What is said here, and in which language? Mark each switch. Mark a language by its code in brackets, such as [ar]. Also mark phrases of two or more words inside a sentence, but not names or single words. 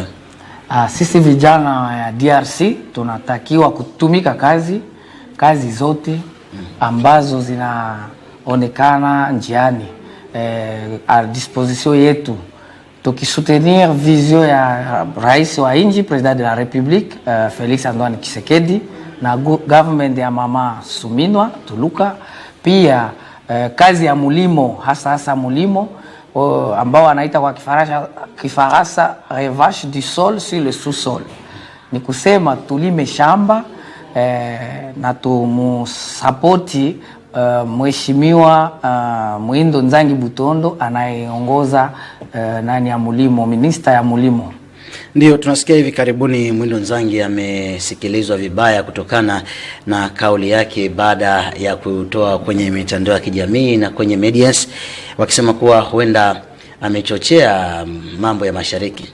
[sw] Sisi vijana ya DRC tunatakiwa kutumika kazi zote ambazo zinaonekana njiani a disposition yetu, tukisoutenir vision ya rais wa nchi, [fr] president de la République [sw] Felix Antoine Tshisekedi na government ya mama Suminwa Tuluka, pia kazi ya mulimo hasa mulimo ambao wanaita kwa Kifaransa [fr] revage du sol sur le sous-sol. [sw] Ni kusema tulime shamba na tumusapoti Mheshimiwa Muindo Nzangi Butondo anayeongoza ya mulimo, minister ya mulimo. Ndio tunasikia hivi karibuni Muindo Nzangi amesikilizwa vibaya kutokana na kauli yake baada ya kutoa kwenye mitandao ya kijamii na kwenye medias, wakisema kuwa huenda amechochea mambo ya mashariki.